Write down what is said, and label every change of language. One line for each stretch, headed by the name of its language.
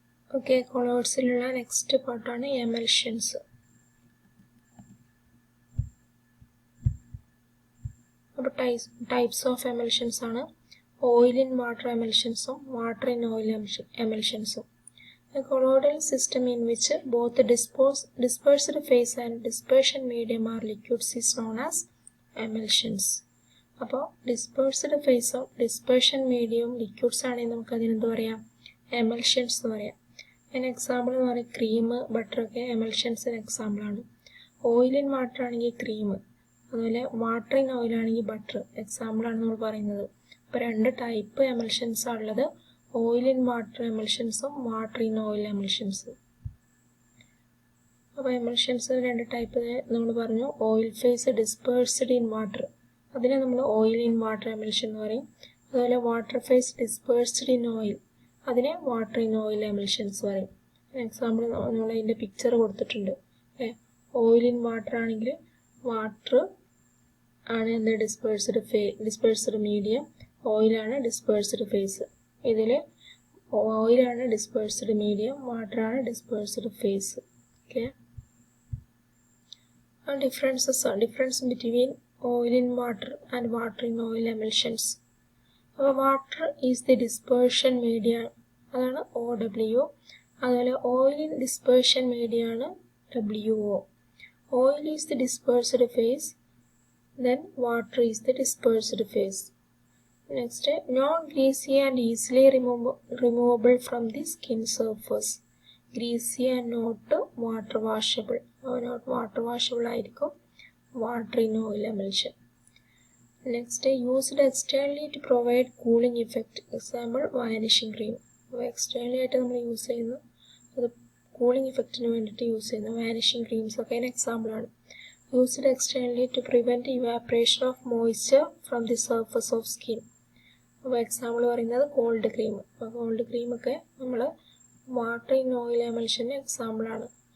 Malayalam: Okay കൊളോയിഡ്സിലുള്ള next പാർട്ടാണ് emulsions. അപ്പോൾ types of emulsions ആണ് oil in water എമൽഷൻസും water in oil എമൽഷൻസും.
English: A colloidal system in which both dispersed phase and dispersion medium are liquids is known as emulsions.
Malayalam: അപ്പോൾ dispersed ഫേസും dispersion മീഡിയവും liquids ആണെങ്കിൽ നമുക്ക് അതിനെന്ത് പറയാം, emulsions എന്ന് പറയാം. അതിന് എക്സാമ്പിൾ എന്ന് പറയുന്നത് ക്രീം, ബട്ടറൊക്കെ എമൽഷൻസിന് എക്സാമ്പിളാണ്. ഓയിൽ ഇൻ വാട്ടർ ആണെങ്കിൽ ക്രീം, അതുപോലെ വാട്ടർ ഇൻ ഓയിൽ ആണെങ്കിൽ ബട്ടർ എക്സാമ്പിളാണ് നമ്മൾ പറയുന്നത്. ഇപ്പോൾ രണ്ട് ടൈപ്പ് എമൽഷൻസ് ഉള്ളത്, oil in water എമൽഷൻസും water in oil എമൽഷൻസും. അപ്പോൾ എമൽഷൻസ് രണ്ട് ടൈപ്പ് നമ്മൾ പറഞ്ഞു.
English: oil phase dispersed in water,
Malayalam: അതിനെ നമ്മൾ ഓയിൽ ഇൻ വാട്ടർ എമൽഷൻ എന്ന് പറയും. അതുപോലെ
English: water phase dispersed in oil,
Malayalam: അതിനെ വാട്ടർ ഇൻ ഓയിൽ എമൽഷൻസ് പറയും. എക്സാമ്പിൾ നമ്മൾ അതിൻ്റെ പിക്ചർ കൊടുത്തിട്ടുണ്ട്. ഓയിൽ ഇൻ വാട്ടർ ആണെങ്കിൽ വാട്ടർ ആണ് എന്ത് ഡിസ്പേഴ്സ്ഡ് മീഡിയം, ഓയിലാണ് ഡിസ്പേഴ്സ്ഡ് ഫേസ്. ഇതിൽ ഓയിലാണ് dispersed medium, വാട്ടറാണ് dispersed face.
English: Okay, difference between oil in water and water in oil emulsions. Water is the dispersion medium, അതാണ് OW. അതുപോലെ oil in dispersion medium ആണ് WO. Oil is the dispersed phase, then water is the dispersed phase. Next, non-greasy and easily removable from the skin surface. Greasy and not water washable. Not water washable
Malayalam: ആയിരിക്കും
English: water in oil emulsion. Next, used externally to provide cooling effect. Example, vanishing cream.
Malayalam: Externally ആയിട്ട് നമ്മൾ use ചെയ്യുന്നു, അത് cooling ഇഫക്റ്റിന് വേണ്ടിയിട്ട് use ചെയ്യുന്നു. Vanishing creams ഒക്കെ അതിന് example ആണ്.
English: Used externally to prevent evaporation of moisture from the surface of skin.
Malayalam: അപ്പോൾ എക്സാമ്പിൾ പറയുന്നത് കോൾഡ് ക്രീം. അപ്പോൾ കോൾഡ് ക്രീമൊക്കെ നമ്മൾ വാട്ടർ ഇൻ ഓയിൽ എമൽഷന് എക്സാമ്പിളാണ്.